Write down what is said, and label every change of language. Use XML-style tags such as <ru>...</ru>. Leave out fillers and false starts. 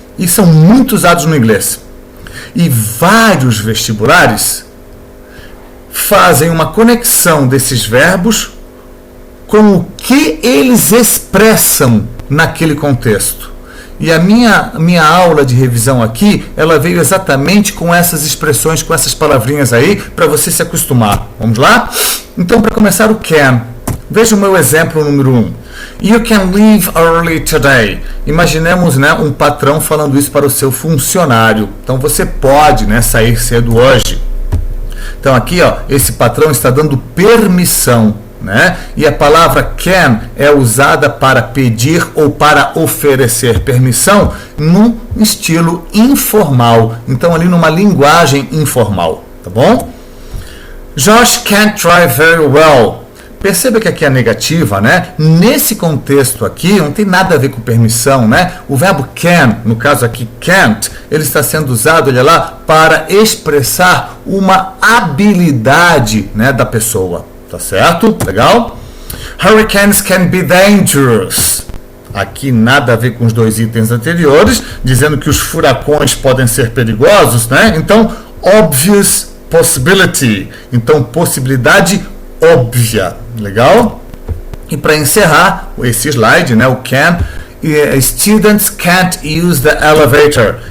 <pt>E são muito usados no inglês. E vários vestibulares fazem uma conexão desses verbos com o que eles expressam naquele contexto. E a minha aula de revisão aqui, ela veio exatamente com essas expressões, com essas palavrinhas aí, para você se acostumar. Vamos lá? Então, para começar, o can. Veja o meu exemplo número 1.</pt> <en>You can leave early today.</en> <pt>Imaginemos, né, um patrão falando isso para o seu funcionário. Então, você pode, né, sair cedo hoje. Então, aqui, ó, esse patrão está dando permissão, né? E a palavra can é usada para pedir ou para oferecer permissão num estilo informal. Então, ali numa linguagem informal, tá bom?</pt> <en>Josh can't drive very well.</en> <pt>Perceba que aqui é negativa, né? Nesse contexto aqui, não tem nada a ver com permissão, né? O verbo can, no caso aqui can't, ele está sendo usado, olha lá, para expressar uma habilidade, né, da pessoa. Tá certo? Legal?</pt> <en>Hurricanes can be dangerous.</en> <pt>Aqui nada a ver com os dois itens anteriores, dizendo que os furacões podem ser perigosos, né? Então, obvious possibility. Então, possibilidade óbvia. Legal? E para encerrar esse slide, né, o can,</pt> <en>students can't use the elevator.</en>